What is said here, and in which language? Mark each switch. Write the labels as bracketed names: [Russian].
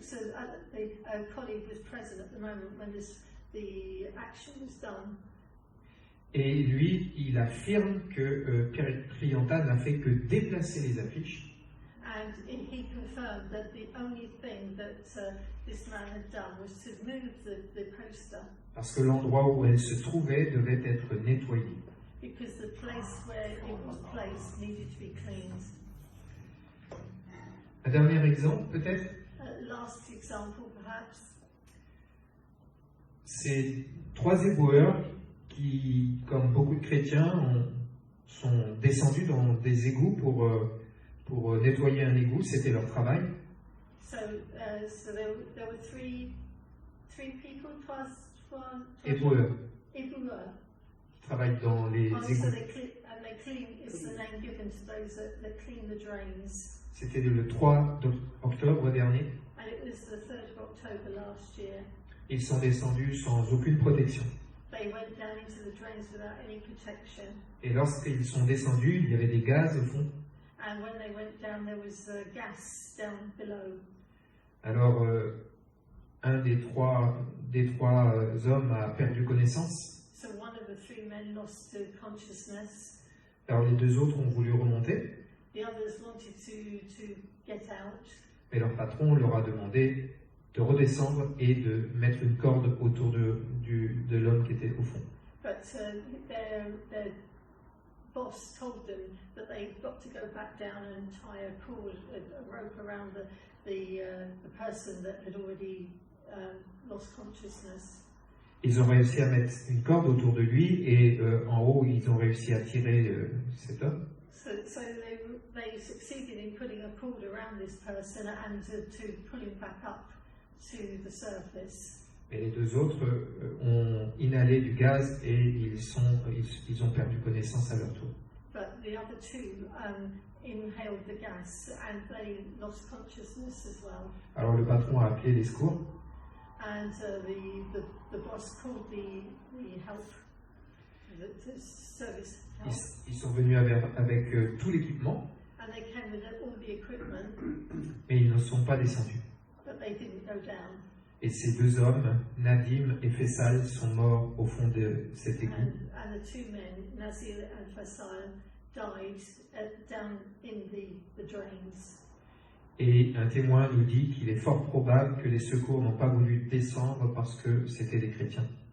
[English] So the colleague was present at the moment when the action was done. [French] Et lui, il affirme que Priyanta n'a fait que déplacer les affiches. [English] And he confirmed that the only thing that this man had done was to move the poster. [French] Parce que l'endroit où elle se trouvait devait être nettoyé. [English] Because the place where it was placed needed to be cleaned. [French] Un dernier exemple, peut-être, [English] Last example, perhaps. [French] c'est 3 éboueurs qui, comme beaucoup de chrétiens, sont descendus dans des égouts pour nettoyer un égout. C'était leur travail. [English] So there were three people, [French] Éboueurs, éboueurs. qui travaillent dans les [English] So [French] égouts. [English] they clean is the name given to those that clean the drains. [French] C'était le 3 octobre dernier. [English] And it was the 3rd of October last year. [French] Ils sont descendus sans aucune protection. [English] They went down into the drains without any protection. [French] Et lorsqu'ils sont descendus, il y avait des gaz au fond. [English] And when they went down, there was gas down below. [French] Alors, un des trois hommes a perdu connaissance. [English] So one of the 3 men lost consciousness. [French] Alors, les 2 autres ont voulu remonter, [English] The others wanted to get out. [French] mais leur patron leur a demandé de redescendre et de mettre une corde autour de l'homme qui était au fond. [English] But their boss told them that they've got to go back down and tie a rope around the person that had already lost consciousness. [French] Ils ont réussi à mettre une corde autour de lui et en haut, ils ont réussi à tirer cet homme. [English] So they succeeded in putting a cord around this person and to pull him back up to the surface. [French] Et les 2 autres ont inhalé du gaz et ils ont perdu connaissance à leur tour. [English] But the other 2 inhaled the gas and they lost consciousness as well. [French] Alors le patron a appelé les secours. [English] And the boss called the help, the service help. [French] Ils sont venus avec tout l'équipement, [English] And they came with all the equipment, [French] mais ils ne sont pas descendus. [English] but they didn't go down. [French] Et ces 2 hommes, Nadim et Faisal, sont morts au fond de cet égout. [English] And the 2 men, Nazir and Faisal, died down in the drains. [French] Et un témoin nous dit qu'il est fort probable que les secours n'ont pas voulu descendre parce que c'était des chrétiens.